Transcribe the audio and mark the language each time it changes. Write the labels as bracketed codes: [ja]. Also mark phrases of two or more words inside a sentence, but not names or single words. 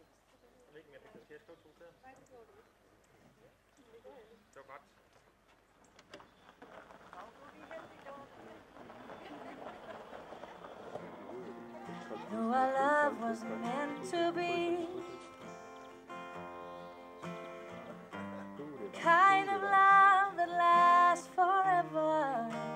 [da] Jeg ved ikke, om jeg fik til at stå to steder. Nej, det gjorde du ikke. Det var godt. [en] Though our love was meant to be kind of love that lasts forever.